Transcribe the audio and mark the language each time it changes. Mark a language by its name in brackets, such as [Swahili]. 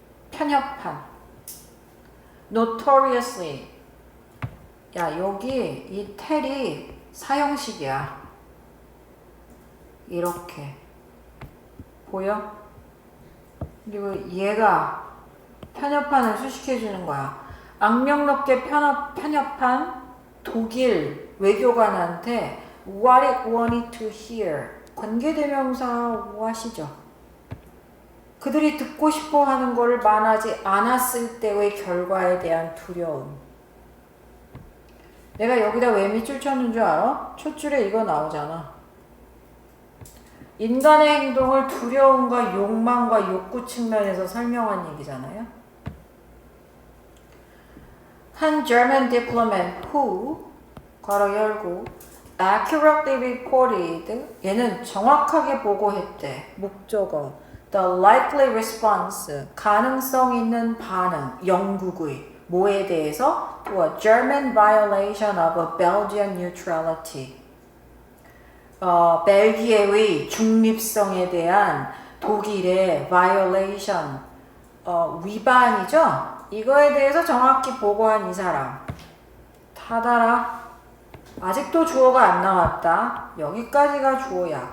[Korean] 편협한. [English] notoriously. [Korean] 야, 여기 이 텔이 사형식이야. 이렇게. 보여? 그리고 얘가 편협한을 수식해주는 거야. 악명롭게 편협한 독일 외교관한테 [English] what it wanted to hear. [Korean] 관계대명사 what이죠. 그들이 듣고 싶어 하는 것을 말하지 않았을 때의 결과에 대한 두려움. 내가 여기다 왜 밑줄 쳤는 줄 알아? 첫 줄에 이거 나오잖아. 인간의 행동을 두려움과 욕망과 욕구 측면에서 설명한 얘기잖아요. 한 [English] German diplomat who, [Korean] 괄호 열고, [English] accurately reported, [Korean] 얘는 정확하게 보고했대. 목적어. [English] The likely response, [Korean] 가능성 있는 반응, 영국의, 뭐에 대해서? [English] To a German violation of a Belgian neutrality. [Korean] 벨기에의 중립성에 대한 독일의 violation, 위반이죠? 이거에 대해서 정확히 보고한 이 사람. 닫아라. 아직도 주어가 안 나왔다. 여기까지가 주어야.